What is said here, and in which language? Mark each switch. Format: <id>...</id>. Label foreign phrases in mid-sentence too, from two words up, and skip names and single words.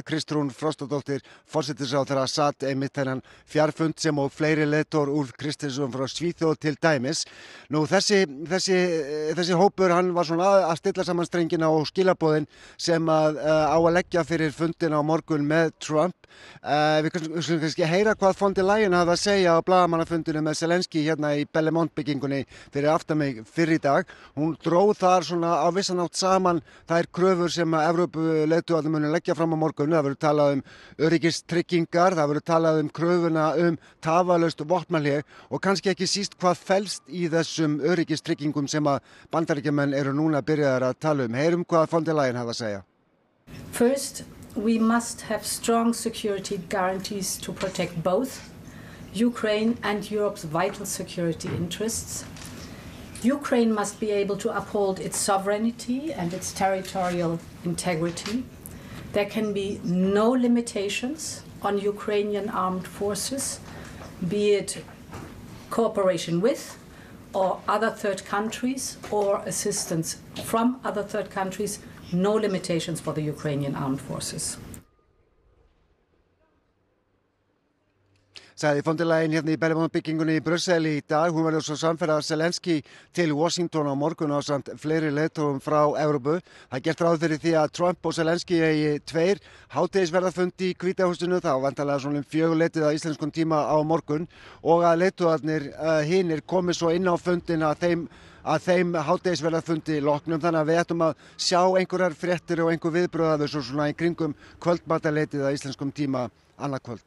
<is>Kristrún Frostadóttir, forsætisráðherra, satt einmitt þennan fjarfund sem og fleiri leiðtogar úr Kristinsson frá Svíþjóð til dæmis. Nú þessi hópur, hann var svona að stilla saman strengina og skilaboðin sem á að leggja fyrir fundin á morgun með Trump. Við skulum kannski heyra hvað von der Leyen hafði að segja á blaðamannafundinu með Zelenski hérna í Belmont byggingunni fyrir aftan mig fyrr í dag. Hún dróð þar svona á vissan hátt saman þær kröfur sem Evrópuleiðtogarnir munu leggja fram á morgun. Það verður talað öryggistryggingar, það verður talað kröfuna tafarlaust vopnahlé og kannski ekki síst hvað felst í þessum öryggistryggingum sem að Bandaríkjamenn eru núna byrjaðir að tala Heyrum hvað von der Leyen hafði að segja.</is> <en>First, we must have strong security guarantees to protect both Ukraine and Europe's vital security interests. Ukraine must be able to uphold its sovereignty and its territorial integrity. There can be no limitations on Ukrainian armed forces, be it cooperation with or other third countries or assistance from other third countries. No limitations for the Ukrainian armed forces.</en> <is>Sagði von der Leyen hérna í Belmont byggingunni í Brussel í dag. Hún verður svo samferða Zelenski til Washington á morgun ásamt fleiri leiðtogum frá Evrópu. Það gert ráð fyrir því að Trump og Zelenski eigi 2 hádegisverðarfundi í Hvíta húsinu, þá vantarlega svona 4 að íslenskum tíma á morgun og að leiðtogarnir hinir komi svo inn á fundin að þeim hádegisverðarfundi loknum, þannig að við ættum að sjá einhverjar fréttir og einhver viðbrögð af þessu svona í kringum kvöldmatarleytið að íslenskum tíma annað kvöld.</is>